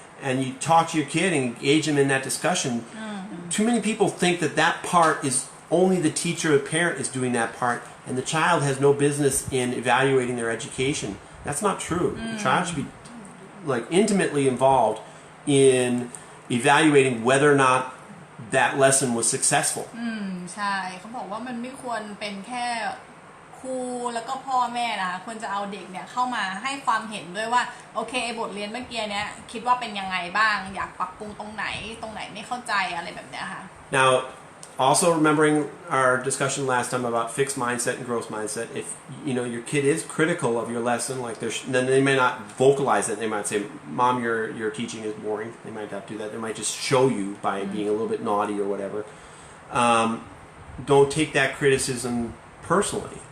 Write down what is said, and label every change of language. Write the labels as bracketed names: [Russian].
[English] And you talk to your kid and engage him in that discussion. Too many people think that part is only the teacher or parent is doing that part, and the child has no business in evaluating their education. That's not true. The child should be like intimately involved in evaluating whether or not that lesson was successful. [Thai] ใช่เขาบอกว่ามันไม่ควรเป็นแค่ครูแล้วก็พ่อแม่นะคะควรจะเอาเด็กเนี่ยเข้ามาให้ความเห็นด้วยว่าโอเคบทเรียนเมื่อกี้เนี้ยคิดว่าเป็นยังไงบ้างอยากปรับปรุงตรงไหนไม่เข้าใจอะไรแบบเนี้ยค่ะ [English] Now also remembering our discussion last time about fixed mindset and growth mindset, if your kid is critical of your lesson, like then they may not vocalize it. They might say, "Mom, your teaching is boring." They might not do that. They might just show you by being a little bit naughty or whatever. Don't take that criticism personally.